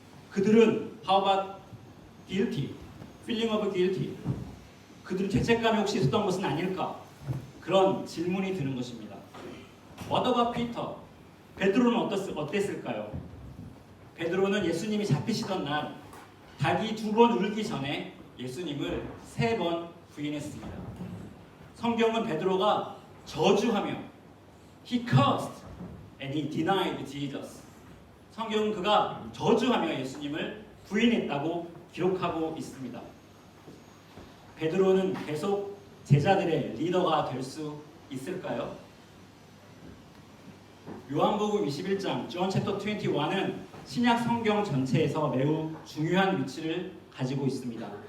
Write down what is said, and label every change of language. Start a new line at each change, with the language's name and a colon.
Korean: 그들은
English: How about guilty? Feeling of guilty?
Korean: 그들은 죄책감이 혹시 있었던 것은 아닐까? 그런 질문이 드는 것입니다.
English: What about Peter?
Korean: 베드로는 어땠을까요? 베드로는 예수님이 잡히시던 날 닭이 2번 울기 전에 예수님을 3번 부인했습니다. 성경은 베드로가 저주하며
English: He cursed and he denied Jesus.
Korean: 성경은 그가 저주하며 예수님을 부인했다고 기록하고 있습니다. 베드로는 계속 제자들의 리더가 될 수 있을까요? 요한복음 21장
English: John chapter 21
Korean: 은 신약 성경 전체에서 매우 중요한 위치를 가지고 있습니다.